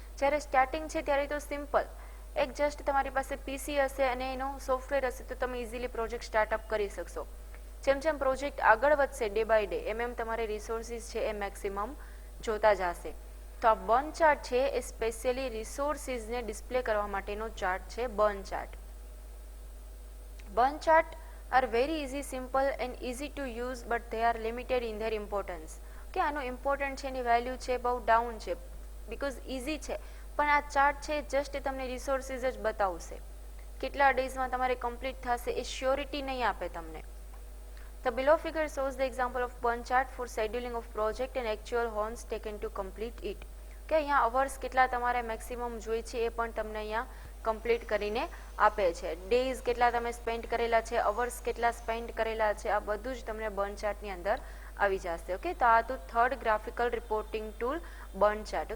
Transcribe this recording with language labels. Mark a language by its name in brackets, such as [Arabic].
[Gujarati] જ્યારે સ્ટાર્ટિંગ છે ત્યારે તો સિમ્પલ એક જસ્ટ તમારી પાસે પીસી હશે અને એનો સોફ્ટવેર હશે તો તમે ઇઝીલી પ્રોજેક્ટ સ્ટાર્ટઅપ કરી શકશો. જેમ જેમ પ્રોજેક્ટ આગળ વધશે ડે બાય ડે એમ તમારે રિસોર્સિસ છે એ મેક્સિમમ જોતા જશે. તો આ બર્ન ચાર્ટ છે એ સ્પેશિયલી રિસોર્સિસને ડિસ્પ્લે કરવા માટેનો ચાર્ટ છે burn chart. [English] Burn chart are very easy, simple and easy to use, but they are limited in their importance. [Gujarati] કે આનું ઇમ્પોર્ટન્ટ છે એની વેલ્યુ છે બહુ ડાઉન છે બીકોઝ ઇઝી છે, પણ આ ચાર્ટ છે જસ્ટ તમને રિસોર્સિસ જ બતાવશે. કેટલા ડેઝમાં તમારે કમ્પ્લીટ થશે એ શ્યોરિટી નહીં આપે તમને. [English] The below figure shows the example of burn chart for scheduling of project and actual hours taken to complete it. [Gujarati] કે અહીંયા અવર્સ કેટલા તમારે મેક્સિમમ જોઈ છે એ પણ તમને અહીંયા કમ્પ્લીટ કરીને આપે છે. ડેઝ કેટલા તમે સ્પેન્ડ કરેલા છે, અવર્સ કેટલા સ્પેન્ડ કરેલા છે, આ બધું જ તમને બર્ન ચાર્ટની અંદર આવી જશે. ઓકે, તો આ તો third graphical reporting tool burn chart.